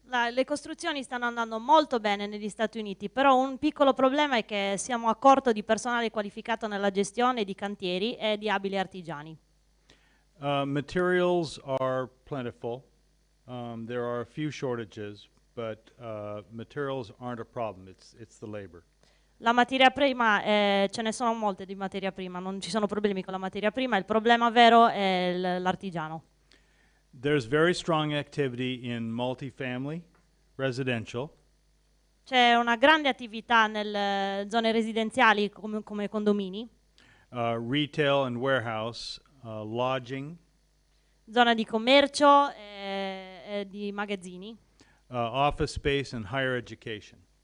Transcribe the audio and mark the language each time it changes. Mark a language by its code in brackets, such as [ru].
[it] Le costruzioni stanno andando molto bene negli Stati Uniti, però un piccolo problema è che siamo a corto di personale qualificato nella gestione di cantieri e di abili artigiani. [en] Materials are plentiful. There are a few shortages, but materials aren't a problem. It's the labor. [it] La materia prima, ce ne sono molte di materia prima, non ci sono problemi con la materia prima, il problema vero è l'artigiano. [en] There's very strong activity in multifamily, residential, [it] C'è una grande attività nelle zone residenziali come condomini, [en] retail and warehouse, lodging, [it] zona di commercio e di magazzini, [en] office space, and higher education.